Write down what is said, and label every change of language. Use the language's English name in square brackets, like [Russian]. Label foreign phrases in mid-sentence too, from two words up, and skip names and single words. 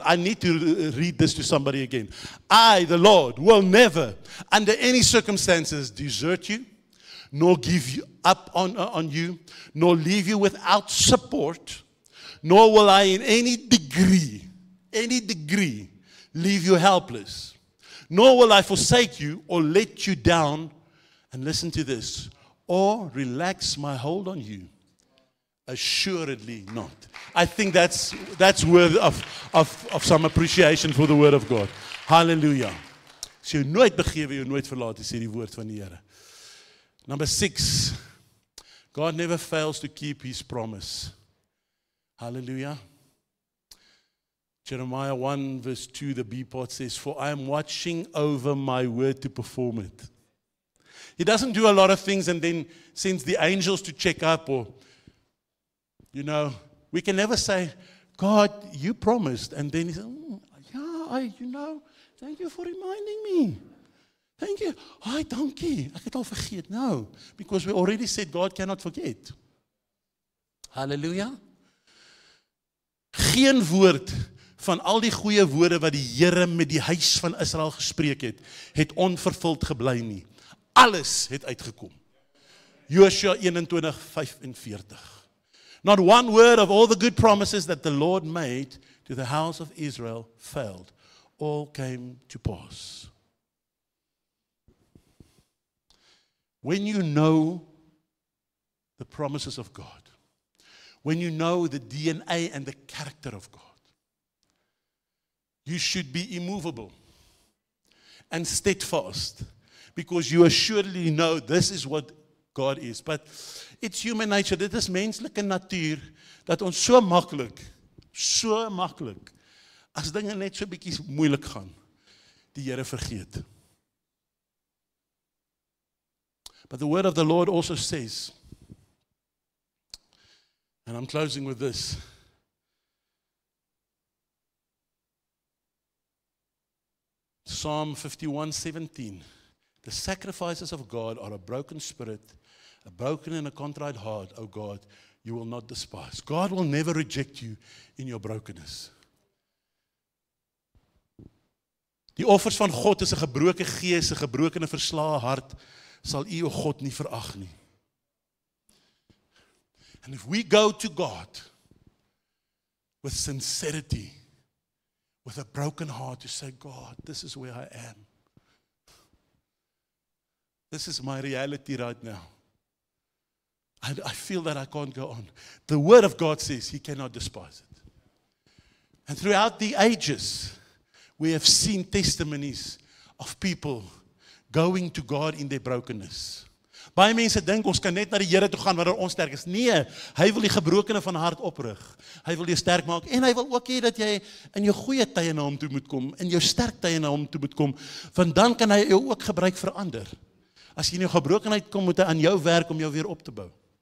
[English] I need to read this to somebody again. I, the Lord, will never, under any circumstances, desert you, nor give you up on you, nor leave you without support, nor will I in any degree, leave you helpless, nor will I forsake you or let you down, and listen to this, or relax my hold on you. Assuredly not. I think that's worthy of some appreciation for the word of God. Hallelujah. [Afrikaans] So jy nooit begewe, jy nooit verlaat, sê die woord van die Here. [English] Number 6. God never fails to keep his promise. Hallelujah. Jeremiah 1 verse 2, the B part says, for I am watching over my word to perform it. He doesn't do a lot of things and then sends the angels to check up or, we can never say, God, you promised. And then he says, thank you for reminding me. Thank you. Hi, [Afrikaans] dankie. Ek het al vergeet. [English] No, because we already said God cannot forget. Hallelujah. [Afrikaans] Geen woord van al die goeie woorde wat die Here met die huis van Israel gespreek het onvervuld gebly nie. Alles het uitgekom. Josua 21:45. [English] Not one word of all the good promises that the Lord made to the house of Israel failed. All came to pass. When you know the promises of God, when you know the DNA and the character of God, you should be immovable and steadfast because you assuredly know this is what God is. But it's human nature, [Afrikaans] dit is menslike natuur, dat ons so maklik, as dinge net so bietjie moeilik gaan, die Here vergeet. [English] But the word of the Lord also says, and I'm closing with this, Psalm 51:17, the sacrifices of God are a broken spirit, a broken and a contrite heart, O God, you will not despise. God will never reject you in your brokenness. [Afrikaans] Die offers van God is 'n gebroke gees, 'n gebroke en verslae hart, sal U, O God, nie verag nie. [English] And if we go to God with sincerity, with a broken heart to say, God, this is where I am. This is my reality right now. I feel that I can't go on. The word of God says He cannot despise it. And throughout the ages, we have seen testimonies of people going to God in their brokenness. [Afrikaans] Baie mense dink ons kan net na die Here toe gaan wanneer ons sterk is. Nee, hy wil die gebrokene van hart oprig. Hy wil jou sterk maak en hy wil ook hê dat jy in jou goeie tye na hom toe moet kom, in jou sterk tye na hom toe moet kom, want dan kan hy jou ook gebruik vir ander. As jy in jou gebrokenheid kom, moet hy aan jou werk om jou weer op te bou.